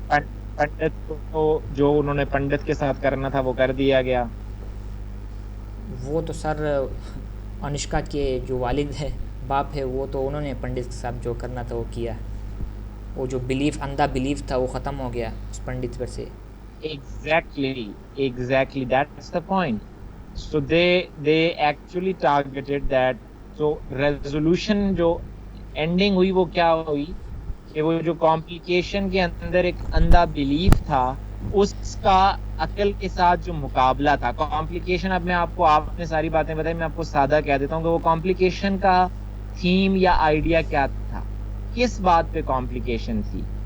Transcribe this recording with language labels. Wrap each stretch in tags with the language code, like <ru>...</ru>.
<hi>पंडित को जो उन्होंने पंडित के साथ करना था वो कर दिया गया। वो तो सर अनुष्का के जो वालिद है, बाप है, वो तो उन्होंने पंडित के साथ जो करना था वो किया। वो जो बिलीफ, अंधा बिलीफ था वो ख़त्म हो गया उस पंडित पर से।</hi> <en>Exactly, that's the point. So they actually targeted that.</en> <hi>So resolution जो ending हुई वो क्या हुई कि वो जो कॉम्प्लिकेशन के अंदर एक अंधा बिलीफ था, उसका अकल के साथ जो मुकाबला था। कॉम्प्लिकेशन, अब मैं आपको, आपने सारी बातें बताई, मैं आपको सादा कह देता हूँ कि वो कॉम्प्लिकेशन का थीम या आइडिया क्या था, किस बात पे कॉम्प्लिकेशन थी।</hi>